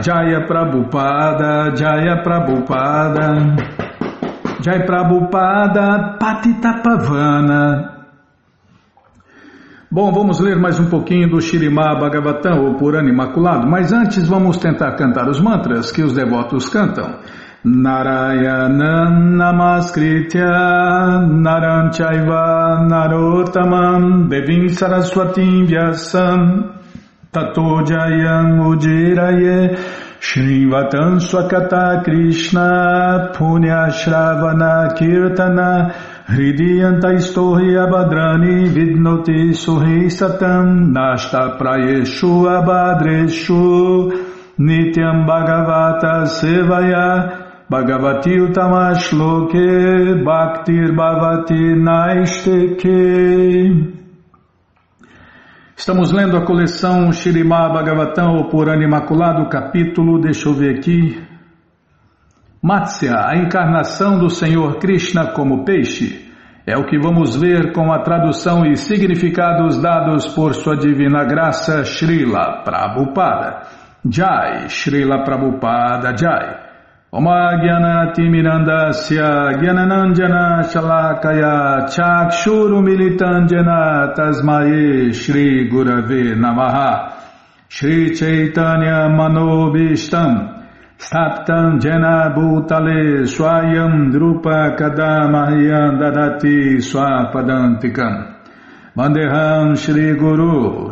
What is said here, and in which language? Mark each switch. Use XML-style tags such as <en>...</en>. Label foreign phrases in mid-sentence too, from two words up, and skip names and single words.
<sa>Jaya Prabhupada, Jaya Prabhupada. Jai Prabhupada, Patita Pavana.</sa> <pt>Bom, vamos ler mais um pouquinho do Śrīmad Bhagavatam, ou Purana Imaculado, mas antes vamos tentar cantar os mantras que os devotos cantam.</pt> <sa>Narayanam Namaskritya Naram Chaiva Narottamam Devim Saraswatim Vyasam Tato Jayam Ujiraye Shrivatam Swakata Krishna Punya Shravana Kirtana Hridiyanta Istohi Abhadrani Vidnoti Suhi Satam Nashta Prayeshu Abhadreshu Nityam Bhagavata Sevaya Bhagavati Utamashloke Bhaktir Bhavati Naisteke.</sa> <pt>Estamos lendo a coleção Śrīmad Bhagavatam, o Purana Imaculado, capítulo, deixa eu ver aqui, Matsya, a encarnação do Senhor Krishna como peixe. É o que vamos ver com a tradução e significados dados por sua divina graça Srila Prabhupada.</pt> <sa>Jai, Srila Prabhupada Jai. Oma Gyanati Mirandasya Gyananandjana Shalakaya Chakshuru Militandjana Tasmaye Shri Gurave Namaha. Shri Chaitanya Manobishtam Staptam Jena Bhutale Swayam Drupa Kadamahyam Dadati Swapadantikam Vandeham Shri Guru</sa>